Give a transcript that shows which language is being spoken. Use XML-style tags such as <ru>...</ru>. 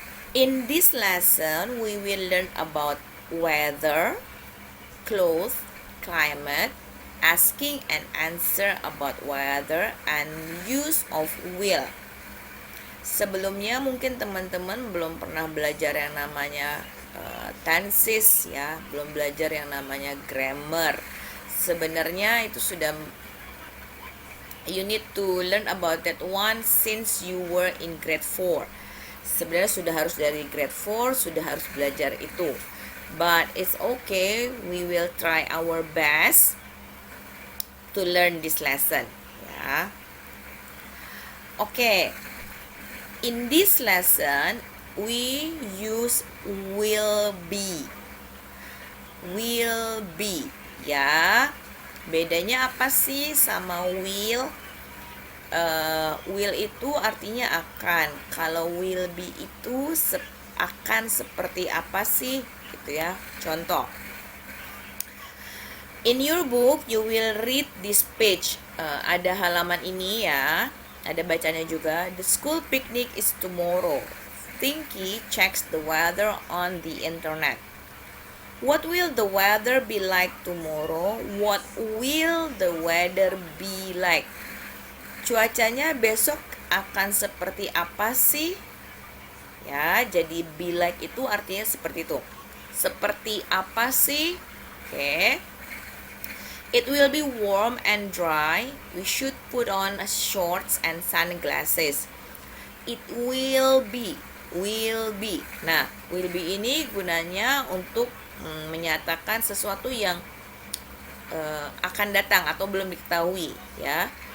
<en>In this lesson, we will learn about weather, clothes, climate, asking and answer about weather, and use of will.</en> <id>Sebelumnya mungkin teman-teman belum pernah belajar yang namanya tenses ya, belum belajar yang namanya grammar. Sebenarnya itu sudah</id> <en>you need to learn about that one since you were in grade 4.</en> <id>Sebenarnya sudah harus dari grade 4 sudah harus belajar itu.</id> <en>But it's okay, we will try our best to learn this lesson ya. Okay. In this lesson, we use will be.</en> <id>Will be, ya. Bedanya apa sih sama will? Will itu artinya akan. Kalau will be itu akan seperti apa sih? Gitu ya. Contoh.</id> <en>In your book, you will read this page.</en> <id>Ada halaman ini ya. Ada bacanya juga.</id> <en>The school picnic is tomorrow. Tinky checks the weather on the internet. What will the weather be like tomorrow? What will the weather be like?</en> <id>Cuacanya besok akan seperti apa sih? Ya, jadi be like itu artinya seperti itu. Seperti apa sih?</id> <en>Oke. It will be warm and dry. We should put on shorts and sunglasses. It will be.</en> <id>Nah, will be ini gunanya untuk menyatakan sesuatu yang akan datang atau belum diketahui, ya.</id>